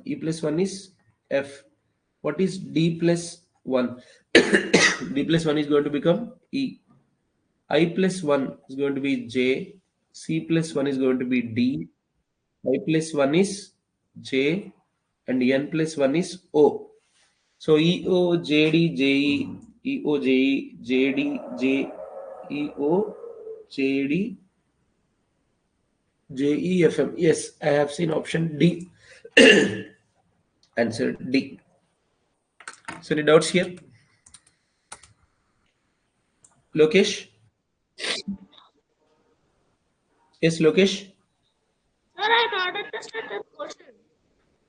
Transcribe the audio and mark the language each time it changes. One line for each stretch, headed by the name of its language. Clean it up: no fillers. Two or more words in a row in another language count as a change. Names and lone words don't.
English: E plus 1 is F. What is D plus 1? D plus 1 is going to become E. I plus 1 is going to be J. C plus 1 is going to be D. I plus 1 is J. And N plus 1 is O. So E O J D J E E O J E J D J E O J D JEFM. Yes, I have seen option D. Answer D. So any doubts here? Lokesh? Yes, Lokesh? Sir, I not understand the question.